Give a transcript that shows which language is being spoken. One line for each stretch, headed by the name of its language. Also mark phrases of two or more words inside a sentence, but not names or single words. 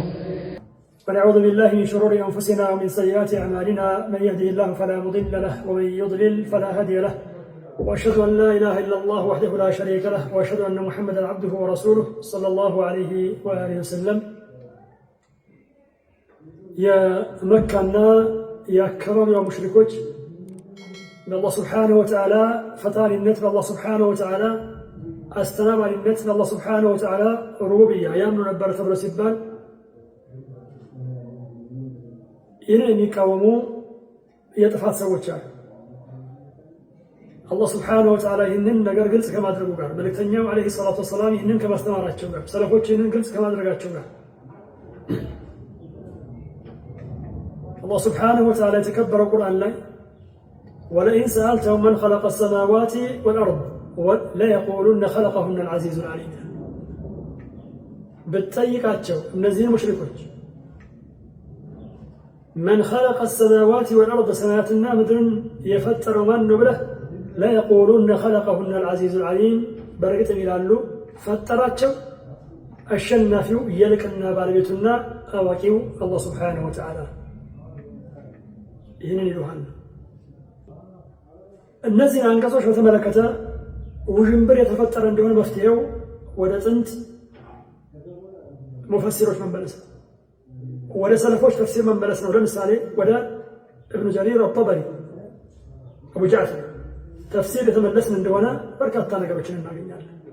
Arabic: ونعوذ بالله من شرور أنفسنا ومن سيئات أعمالنا، من يهده الله فلا مضل له ومن يضلل فلا هادي له، وأشهد أن لا إله إلا الله وحده لا شريك له، وأشهد أن محمدا عبده ورسوله صلى الله عليه وآله وسلم. يا مكة يا كرم
Amharic: يا مشركوች በአላህ
Arabic: سبحانه وتعالى
Amharic: ፈጣሪነት፣ በአላህ
Arabic: سبحانه وتعالى
Amharic: አስተናባሪነት፣ በአላህ
Arabic: سبحانه وتعالى
Amharic: ሩቡብያ ያምኑ ነበር ተብሎ ሲባል ይህንን የሚቃወሙ የጥፋት ሰዎች አሉ። አላህ
Arabic: سبحانه وتعالى
Amharic: ይህንን ነገር ግልጽ ከማድረጉ ጋር፣ መልእክተኛው
Arabic: عليه الصلاة والسلام
Amharic: ይህንን ከማስተማራቸው ጋር፣ ሰለፎች ይህንን ግልጽ ከማድረጋቸው ጋር አላህ
Arabic: سبحانه وتعالى
Amharic: የተከበረው ቁርአን ላይ
Arabic: ولئن سألتهم من خلق السماوات والأرض ليقولن خلقهن العزيز العليم.
Amharic: بتطيقاتቸው እነዚህን ሙሽሪኮች
Arabic: من خلق السماوات والأرض
Amharic: ሰማያትና ምድርን የፈጠረው ማን ነው ብለህ
Arabic: ليقولن خلقهن العزيز العليم
Amharic: በርግጥም ይላሉ ፈጠራቸው አሸናፊው የልቅና ባለቤቱና አዋቂው አላህ
Arabic: سبحانه وتعالى
Amharic: ይህንን ይሉሃል። እነዚህ አንቀጾች በተመለከተ ውዥንብር የተፈጠረ እንደሆነ መፍትሄው ወደ ጥንት ሙፈሲሮች መመለስ፣ ወደ ሰለፎች ተፍሲር መመለስ ነው። ለምሳሌ ወደ እብኑ ጀሪር አጠበሪ፣ አቡ ጃዕፈር ተፍሲር የተመለስን እንደሆነ በርካታ ነገሮችን እናገኛለን።